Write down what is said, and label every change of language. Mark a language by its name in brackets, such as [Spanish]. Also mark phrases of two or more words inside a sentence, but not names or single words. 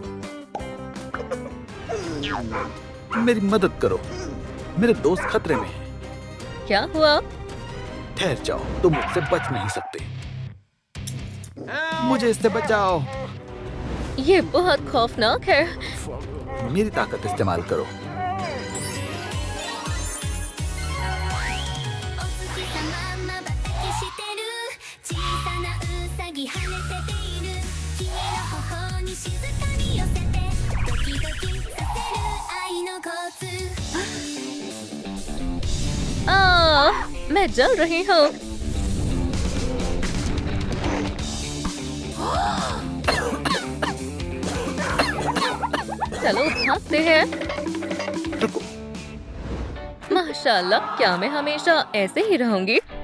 [Hindi] मेरी मदद करो, मेरे दोस्त खतरे में हैं। क्या हुआ? ठहर जाओ, तुम मुझसे बच नहीं सकते। मुझे इससे बचाओ। ये बहुत खौफनाक है। मेरी ताकत इस्तेमाल करो। [Japanese] お月様まばたきしてる小さなウサギ跳ねてている君の頬に静かに寄せてドキドキさせる愛のコツ [Hindi] मैं जल रही हूँ। चलो भागते हैं। रुको, माशाल्लाह, क्या मैं हमेशा ऐसे ही रहूंगी?